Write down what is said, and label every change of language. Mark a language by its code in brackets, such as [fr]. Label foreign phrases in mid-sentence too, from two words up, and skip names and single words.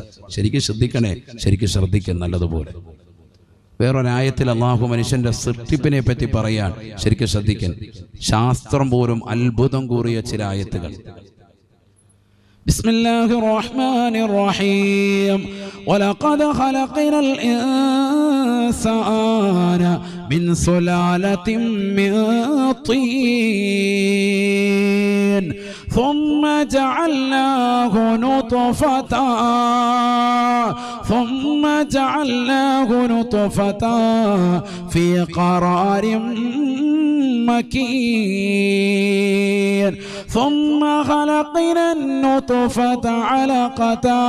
[ml] ശരിക്കും ശ്രദ്ധിക്കണേ, ശരിക്കും ശ്രദ്ധിക്കണം നല്ലതുപോലെ. വേറൊരായത്തിൽ അള്ളാഹു മനുഷ്യന്റെ സൃഷ്ടിപ്പിനെ പറ്റി പറയാൻ ശരിക്കും ശ്രദ്ധിക്കാൻ. ശാസ്ത്രം പോലും അത്ഭുതം കൂറിയ ചില ആയത്തുകൾ. [ar] بسم الله الرحمن الرحيم. ولقد خلقنا الإنسان من سلالة من طين ثم جعلناه نطفة في قرار مكين ثم خلقنا النطفة علقة